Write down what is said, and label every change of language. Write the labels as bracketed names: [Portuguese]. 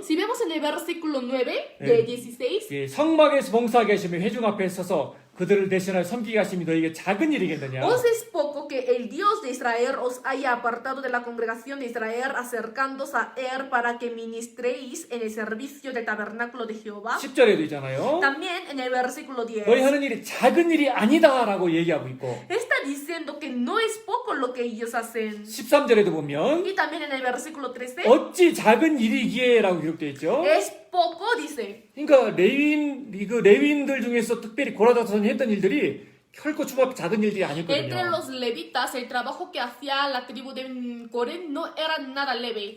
[Spanish] Si vemos en el versículo 9 de 16, [Korean] 성막에서 봉사하게 하시며 회중 앞에 서서 그들을 대신하여 섬기게 하심이 너에게 작은 일이겠느냐. [Spanish] ¿Os es poco que el Dios de Israel os haya apartado de la congregación de Israel, acercándoos a él para que ministréis en el servicio del tabernáculo de Jehová? [Korean] 10절에도 있잖아요. [Spanish] También en el versículo 10 [Korean] 너희 하는 일이 작은 일이 아니다라고 얘기하고 있고 [Spanish] está diciendo que no es poco lo que ellos hacen. [Korean] 13절에도 보면 [Spanish] Y también en el versículo 13 [Korean] 어찌 작은 일이기에라고 기록되어 있죠. [Spanish] es poco, dice. [Korean] 그러니까 레위인들 중에서 특별히 고라 자손이 했던 일들이 결코 주먹 작은 일들이 [Spanish] entre [Korean] 아니었거든요. [Spanish] los levitas, el trabajo que hacía la tribu de Coré no era nada leve.